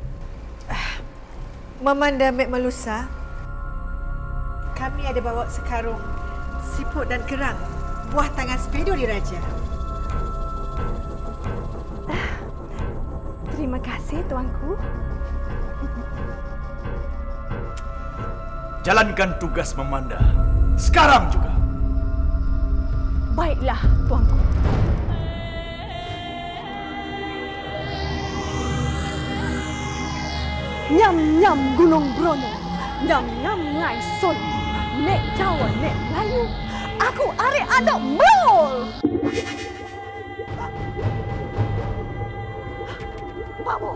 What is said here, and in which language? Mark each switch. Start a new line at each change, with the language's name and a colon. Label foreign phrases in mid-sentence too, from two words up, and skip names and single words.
Malay: Memanda Mek Melusa, kami ada bawa sekarung siput dan kerang, buah tangan sepedo diraja. Terima kasih, tuanku. Jalankan tugas Memanda sekarang juga. Baiklah, tuanku.
Javanese: Nyam-nyam Gunung Brono, nyam-nyam Ngai Sol, nek Jawa, nek Melayu, aku arek anak mol.
Malay: Bawa.